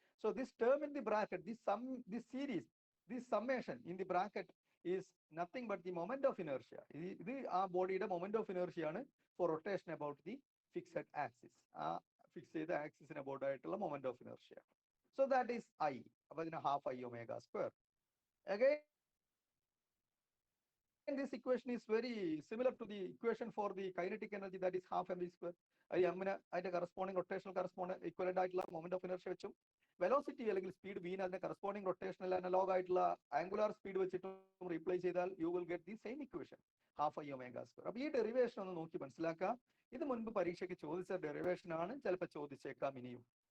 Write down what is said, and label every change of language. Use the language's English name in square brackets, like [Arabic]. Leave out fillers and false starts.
[English] So this term in the bracket, this series, this summation in the bracket is nothing but the moment of inertia. [Malayalam] ഇത് ആ ബോഡിയുടെ [English] Moment of inertia ആണ് for rotation about the fixed axis. [Malayalam] ആ fix ചെയ്ത ആക്സിസിന് about ആയിട്ടുള്ള moment of inertia. [English] So that is I. [Malayalam] അപ്പൊ അതിന് [English] Half I ω². Again, this equation is very similar to the equation for the kinetic energy, that is half mv². [Malayalam] എമ്മിന് അതിന്റെ corresponding rotational corresponding equivalent ആയിട്ടുള്ള moment of inertia വെച്ചും velocity അല്ലെങ്കിൽ speed wine അതിന്റെ corresponding rotational analogue ആയിട്ടുള്ള angular speed വെച്ചിട്ടും replace ചെയ്താൽ [English] You will get the same equation, half I ω². [Malayalam] അപ്പൊ ഈ ഡെറിവേഷൻ ഒന്ന് നോക്കി മനസ്സിലാക്കുക. ഇത് മുൻപ് പരീക്ഷയ്ക്ക് ചോദിച്ച ഡെറിവേഷൻ ആണ്, ചിലപ്പോൾ ചോദിച്ചേക്കാം ഇനിയും.